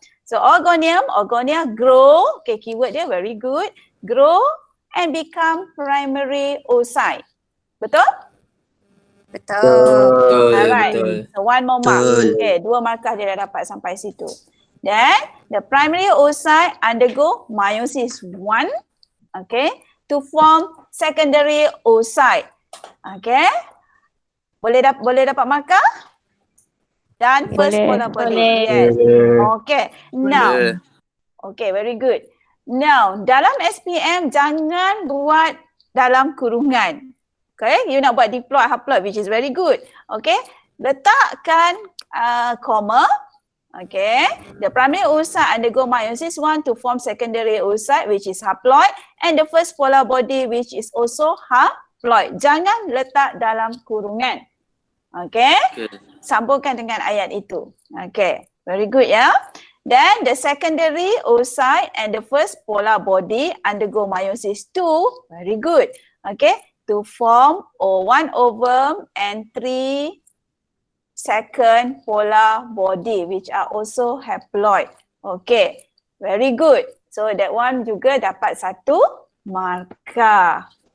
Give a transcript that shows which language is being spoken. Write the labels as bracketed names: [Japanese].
[English] So oogonia grow, okay, keyword dia very good. Grow and become primary oocyte. [Malay] Betul? Betul. [English] Alright. [Malay] Betul. [English] So 1 more mark. [Malay] Betul. Okay, 2 markah dia dah dapat sampai situ. [English] Then the primary oocyte undergo meiosis 1, okay, to form secondary oocyte. Okay. [Malay] Boleh dapat markah? Dan [English] first polar body. Yes. Okay. Now. Okay, very good. [Malay] Now, dalam SPM jangan buat dalam kurungan. [English] Okay, you nak buat diploid haploid, which is very good. Okay, letakkan comma. Okay, the primary oocyte undergo meiosis 1 to form secondary oocyte, which is haploid, and the first polar body, which is also haploid. [Malay] Jangan letak dalam kurungan. Okay, sambungkan dengan ayat itu. [English] Okay, very good ya. Then the secondary oocyte and the first polar body undergo meiosis 2, very good. Okay, to form one ovum and 3 second polar body, which are also haploid. Okay, very good. So that one [Malay] juga dapat 1 markah.